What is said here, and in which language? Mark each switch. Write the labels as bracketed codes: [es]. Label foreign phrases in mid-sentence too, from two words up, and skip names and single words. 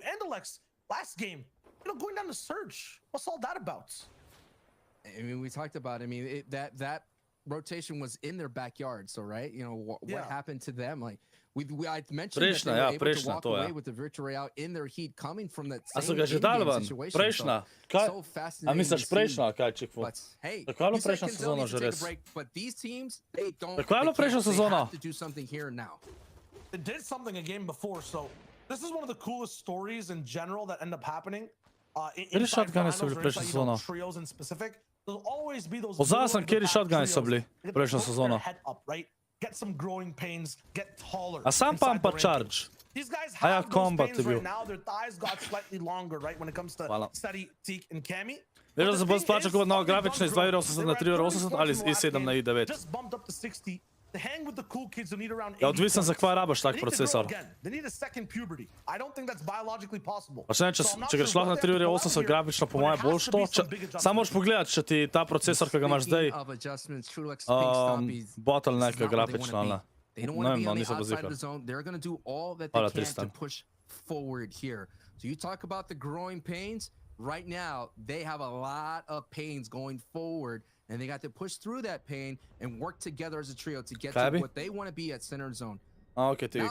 [en] And Alex, last game, going down to Surge. What's all that about? I mean, we talked about, I mean, that rotation was in their backyard. So, right, you know, what happened to them? Like, I mentioned that they were able to walk away with the victory out in their heat coming from that [sl] A so [en] same [sl] ga že dal [en] in-game [sl] ven? [en] situation. [sl] Prejšnja? Kaj? [en] So [sl] A [en] fascinating [sl] misliš [en] to see. [sl] prejšnja, kaj Čikvu? [en] But hey, [sl] Tako je bilo [en] you said [sl] prejšnja [en] K1nzell [sl] sezona [en] needs [sl] že [en] to take a [sl] res. [en] break, but these teams, they don't. [sl] Tako je bilo prejšnja [en] They [sl] sezona. [en] have to do something here and now. It did something a game before, so this is one of the coolest stories in general that end up happening. Inside [sl] shotguny so [en] finals [sl] bili [en] or [sl] prejšnja [en] inside, you know, [sl] sezona? [en] trios in specific. There'll always be those. [sl] Pozabil sem, [en] middle of the [sl] kateri [en] pack [sl] shotguny so [en] trios [sl] bili [en] that [sl] prejšnja [en] put their [sl] sezona. [en] head up, right? Get some growing pains, get taller. [sl] A sam pa [en] inside [sl] pa [en] the rankings. [sl] charge. [en] These guys [sl] A ja, [en] have those [sl] combat [en] pains [sl] je bil. [en] right now. Their thighs got slightly longer, right? When it comes to [sl] Hvala. [en] Steady, Teak, and Cami. [sl] Veš, da [en] But [sl] se [en] the [sl] bo [en] thing [sl] splačal [en] is, [sl] kot nova [en] fucking [sl] grafična iz [en] Gun [sl] 2,80 na [en] They were at [sl] 3,80 [en] 30 [sl] ali [en] points [sl] iz [en] in the last [sl] i7 na [en] game, [sl] i9. [en] just bumped up to 60. To hang with the cool kids who need around 80 [sl] Ja, odvisen za [en] points. [sl] kva rabaš tak [en] They need to grow [sl] procesor. [en] again. They need a second puberty. I don't think that's biologically possible. [sl] Pa še ne, [en] So I'm not [sl] če greš [en] sure [sl] lahko na [en] what they have to pull out [sl] 3,80 [en] here, [sl] grafično, po [en] but [sl] moje [en] it [sl] bolj [en] has to [sl] što. [en] be some big adjustments. [sl] Samo moraš pogledati, če ti ta procesor, ki ga imaš zdaj, [en] Speaking of adjustments, Trulux, Pink Stompy's, [sl] bottleneck [en] this is not where they [sl] grafično, [en] wanna [sl] ali [en] be. They don't [sl] ne [en] want to [sl] vem, [en] be [sl] no, [en] on the [sl] nisem pa [en] outside of [sl] zihar. [en] the zone. They're going to do all that they [sl] Hvala, [en] can to [sl] Tristan. [en] push forward here. So you talk about the growing pains. Right now, they have a lot of pains going forward, and they got to push through that pain and work together as a trio to get to [sl] Fabi? [en] what they want to be at center zone. [sl] A, okej, ti